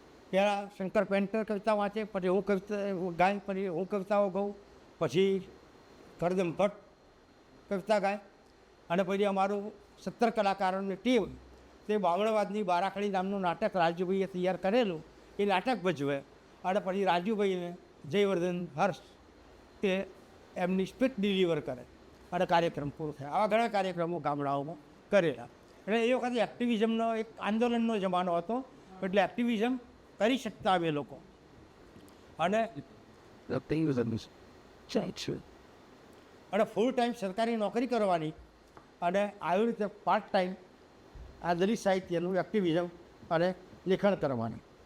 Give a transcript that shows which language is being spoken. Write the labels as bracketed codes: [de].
[gu] પહેલાં શંકર પેન્ટર કવિતા વાંચે, પછી હું કવિતા ગાય, પછી હું કવિતાઓ ગાઉં, પછી કરદમ ભટ્ટ કવિતા ગાય અને પછી અમારું 17 કલાકારોની ટીમ તે બામણવાદની બારાખડી નામનું નાટક રાજુભાઈએ તૈયાર કરેલું એ નાટક ભજવે અને પછી રાજુભાઈને જયવર્ધન હર્ષ તે એમની સ્પીચ ડિલિવર કરે અને કાર્યક્રમ પૂરો થાય. આવા ઘણા કાર્યક્રમો ગામડાઓમાં કરેલા. એટલે એ વખતે એક્ટિવિઝમનો એક આંદોલનનો જમાનો હતો, એટલે એક્ટિવિઝમ કરી શકતા અમે લોકો. અને [en] The thing was understood. [gu] અને ફૂલ ટાઈમ સરકારી નોકરી કરવાની અને આવી રીતે પાર્ટ ટાઈમ આ દલિત સાહિત્યનું એક્ટિવિઝમ અને લેખન કરવાનું.